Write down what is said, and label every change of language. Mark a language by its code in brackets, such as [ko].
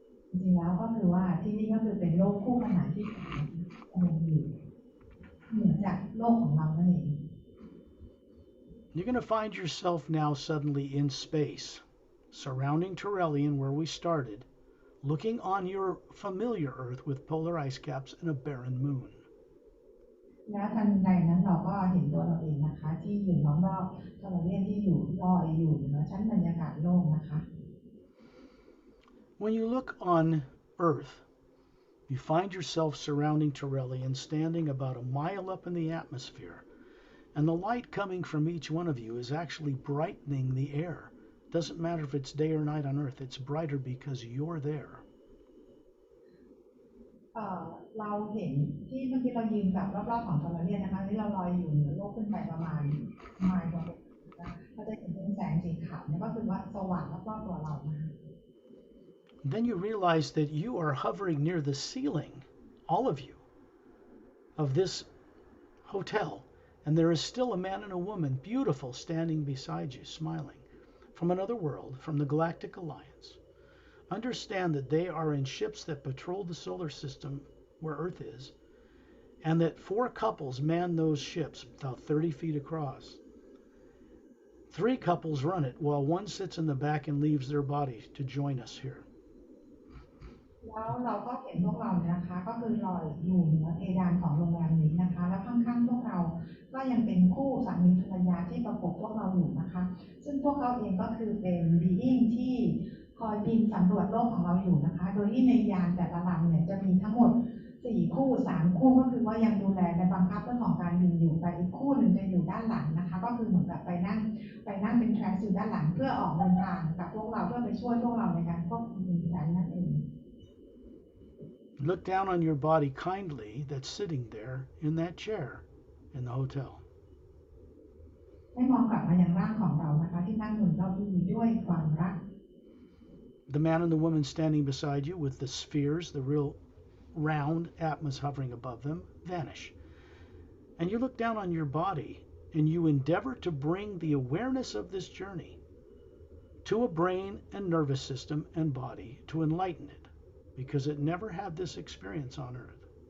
[th] จริงๆแล้วก็คือว่าที่นี่ก็คือเป็นโลกคู่ขนานที่อยู่เหนือจากโลกของเรานั่นเอง [en] You're going to find yourself now suddenly in space, surrounding Turelian where we started, looking on your familiar Earth with polar ice caps and a barren moon. [th] แล้วทันใดนั้นเราก็เห็นตัวเราเองนะคะที่อยู่รอบๆทะเลที่อยู่ลอยอยู่เหนือชั้นบรรยากาศโลกนะคะ [en] When you look on Earth, you find yourself surrounding Turelian, standing about a mile up in the atmosphere, and the light coming from each one of you is actually brightening the air. Doesn't matter if it's day or night on Earth, it's brighter because you're there. [th] เราเห็นที่เมื่อกี้เรายืนแบบรอบๆของทะเลนะคะที่เราลอยอยู่เหนือโลกขึ้นไปประมาณไมล์กว่าเราจะเห็นเป็นแสงสีขาวนี่ก็คือว่าสว่างรอบๆตัวเรานะคะ [en] Then you realize that you are hovering near the ceiling, all of you, of this hotel, and there is still a man and a woman, beautiful, standing beside you, smiling, from another world, from the Galactic Alliance. Understand that they are in ships that patrol the solar system where Earth is, and that 4 couples man those ships about 30 feet across. 3 couples run it while one sits in the back and leaves their body to join us here. [th] แล้วเราก็เห็นพวกเราเนี่ยนะคะก็คือลอยอยู่เหนือเพดานของโรงแรมนี้นะคะแล้วข้างๆพวกเราก็ยังเป็นคู่สามีภรรยาที่ประกบพวกเราอยู่นะคะซึ่งพวกเขาเองก็คือเป็น being ที่คอยบินสำรวจโลกของเราอยู่นะคะโดยที่ในยานแต่ละลำเนี่ยจะมีทั้งหมด4 คู่3 คู่ก็คือว่ายังดูแลและบังคับเรื่องของการบินอยู่แต่อีกคู่หนึ่งจะอยู่ด้านหลังนะคะก็คือเหมือนกับไปนั่งเป็นแทรนส์อยู่ด้านหลังเพื่อออกเดินทางกับพวกเราเพื่อไปช่วยพวกเราในการควบคุมแผนนั่นเอง [en] Look down on your body kindly that's sitting there in that chair in the hotel. [th] ให้มองกลับมายังร่างของเรานะคะที่นั่งอยู่เราดีด้วยความรัก [en] The man and the woman standing beside you with the spheres, the real round atmas hovering above them, vanish. And you look down on your body and you endeavor to bring the awareness of this journey to a brain and nervous system and body to enlighten it, because it never had this experience on Earth.